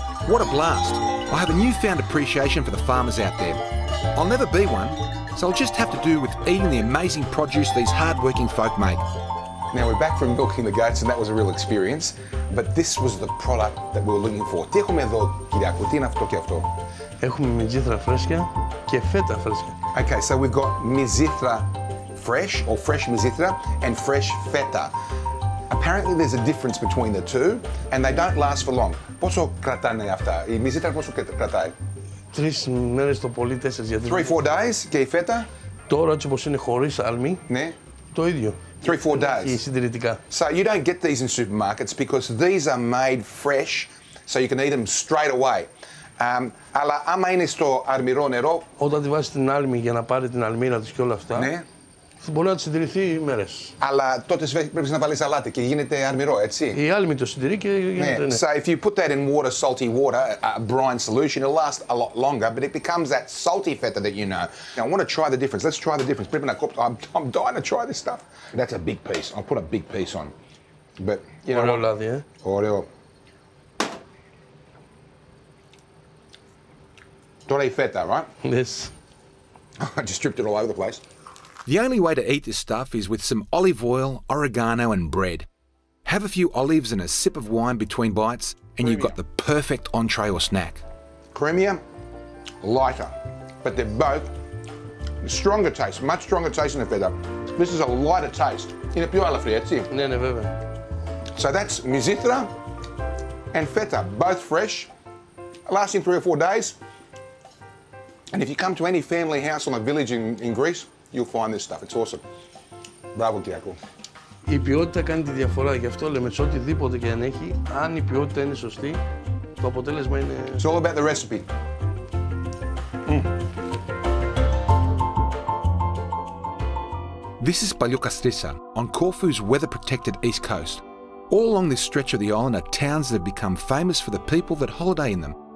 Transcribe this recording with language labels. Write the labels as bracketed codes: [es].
[en] What a blast. I have a newfound appreciation for the farmers out there. I'll never be one, so I'll just have to do with eating the amazing produce these hard-working folk make. Now we're back from milking the goats and that was a real experience, but this was the product that we were looking for. [el] Τι έχουμε εδώ, Κυριακού, τι είναι αυτό και αυτό? Έχουμε μυζήθρα φρέσκια και φέτα φρέσκια. [en] Okay, so we've got mizithra fresh or fresh mizithra and fresh feta. Apparently there's a difference between the two and they don't last for long. [el] Πόσο κρατάνε αυτά? Η μυζήθρα πόσο κρατάει? 3 μέρες το πολύ, 4 γιατί... 3-4 days και η φέτα? Τώρα έτσι όπως είναι χωρίς άλμη, ναι. Το ίδιο. [en] 3-4 days. [el] Και συντηρητικά. [en] So you don't get these in supermarkets because these are made fresh so you can eat them straight away. [el] Αλλά άμα είναι στο αρμυρό νερό... Όταν τη βάζεις την άλμη για να πάρει την αλμύρα της και όλα αυτά, ναι. Μπορεί να τη συντηρηθεί μέρες. Αλλά τότε πρέπει να βάλεις αλάτι και γίνεται αρμυρό, έτσι. Η άλμη το συντηρεί και γίνεται, ναι. [en] So if you put that in water, salty water, a brine solution, it'll last a lot longer, but it becomes that salty feta that you know. Now, I want to try the difference. Let's try the difference. I'm dying to try this stuff. That's a big piece. I'll put a big piece on. But, you know, [el] ωραίο λάδι, ωραίο. Τώρα η feta, right? [en] Yes. I just stripped it all over the place. The only way to eat this stuff is with some olive oil, oregano and bread. Have a few olives and a sip of wine between bites and you've got the perfect entree or snack. Creamier, lighter, but they're both stronger taste, much stronger taste than the feta. This is a lighter taste. [el] Είναι πιο αλαφρύ, έτσι. Ναι, ναι, βέβαια. [en] So that's mizithra and feta, both fresh, lasting 3 or 4 days. And if you come to any family house or a village in Greece, you'll find this stuff. It's awesome. [el] Μπράβο, Κυριακού. Η ποιότητα κάνει τη διαφορά. Γι' αυτό λέμε σε οτιδήποτε και αν έχει, αν η ποιότητα είναι σωστή, το αποτέλεσμα είναι... [en] It's all about the recipe. This is Paliokastrissa on Corfu's weather-protected east coast. All along this stretch of the island are towns that have become famous for the people that holiday in them.